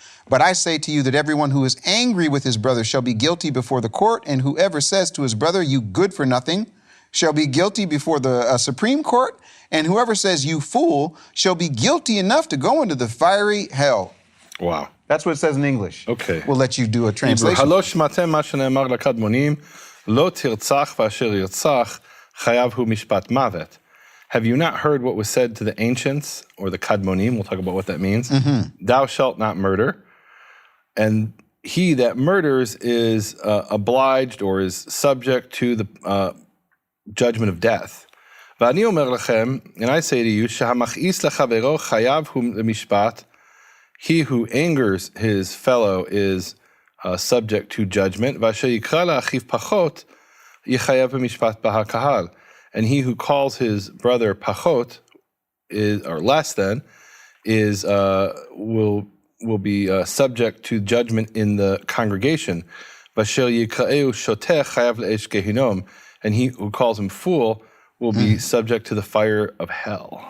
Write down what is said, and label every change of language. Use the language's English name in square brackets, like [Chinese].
[English] But I say to you that everyone who is angry with his brother shall be guilty before the court, and whoever says to his brother, you good for nothing, shall be guilty before the Supreme Court, and whoever says, you fool, shall be guilty enough to go into the fiery hell. Wow. That's what it says in English. Okay. We'll let you do a translation. [Hebrew] הלא שמעתם מה שנאמר לקדמונים, לא תרצח ואשר ירצח, חייב הוא משפט מוות. [English] Have you not heard what was said to the ancients, or the kadmonim? We'll talk about what that means. Mm-hmm. Thou shalt not murder. And he that murders is obliged or is subject to the judgment of death. [Hebrew] ואני אומר לכם, [English] and I say to you, [Hebrew] שהמכעיס לחברו חייב הוא למשפט. [English] He who angers his fellow is subject to judgment. [Hebrew] ואשר יקרא לאחיו פחות, יחייב במשפט בהקהל. [English] And he who calls his brother pachot, or less than, will be subject to judgment in the congregation. [Hebrew] Vasher yikra'eu shotech chayav le'esh gehinom, [English] and he who calls him fool will be subject to the fire of hell.